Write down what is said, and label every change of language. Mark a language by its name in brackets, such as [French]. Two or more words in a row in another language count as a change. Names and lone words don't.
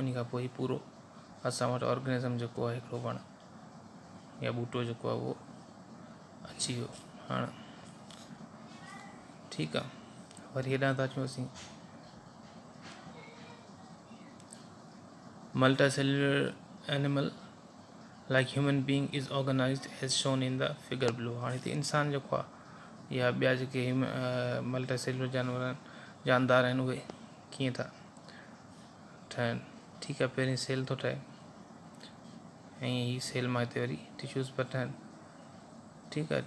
[Sindhi] उन खां पोइ ई पूरो असां वटि ऑर्गेनिज़म जेको आहे हिकिड़ो वण या ॿूटो जेको आहे उहो अची वियो। हाणे ठीकु आहे। वरी हेॾां था अचूं असीं [English] multicellular animal like human being is organized as shown in the figure below. [Sindhi] हाणे हिते इंसान जेको आहे या ॿिया जेके मल्टीसेल्युलर जानदार आहिनि उहे कीअं था ठहनि। ठीकु आहे। पहिरीं सेल थो ठहे ऐं ही सेल मां हिते वरी टिशूज़ पिया ठहनि। ठीकु आहे।